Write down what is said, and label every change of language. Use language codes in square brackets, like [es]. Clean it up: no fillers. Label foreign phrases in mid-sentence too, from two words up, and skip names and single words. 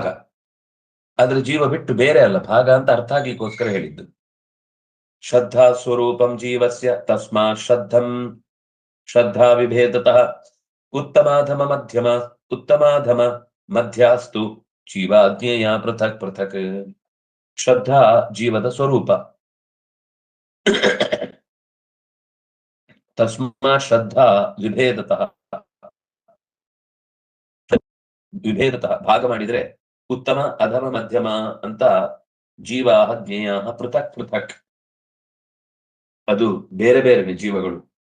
[kn] ಆದ್ರೆ ಜೀವ ಬಿಟ್ಟು ಬೇರೆ ಅಲ್ಲ, ಭಾಗ ಅಂತ ಅರ್ಥ ಆಗ್ಲಿಕ್ಕೋಸ್ಕರ ಹೇಳಿದ್ದು. [sa] ಶ್ರದ್ಧಾ ಸ್ವರೂಪಂ ಜೀವಸ್ಯ ತಸ್ಮಾತ್ ಶ್ರದ್ಧಾ ವಿಭೇದತಃ ಉತ್ತಮಾಧಮ ಮಧ್ಯಮ ಉತ್ತಮಾಧಮ ಮಧ್ಯಾಸ್ತು ಜೀವಾಜ್ಞೇಯ ಪೃಥಕ್ ಪೃಥಕ್. [kn] ಶ್ರದ್ಧಾ ಜೀವದ ಸ್ವರೂಪ. [sa] ತಸ್ಮಾತ್ ಶ್ರದ್ಧಾ ವಿಭೇದತಃ, ವಿಭೇದತಃ [kn] ಭಾಗ ಮಾಡಿದ್ರೆ ಉತ್ತಮ ಅಧಮ ಮಧ್ಯಮ ಅಂತ [sa] ಜೀವ ಜ್ಞೇಯ ಪೃಥಕ್ ಪೃಥಕ್, [kn] ಅದು ಬೇರೆ ಬೇರೆ ಜೀವಗಳು.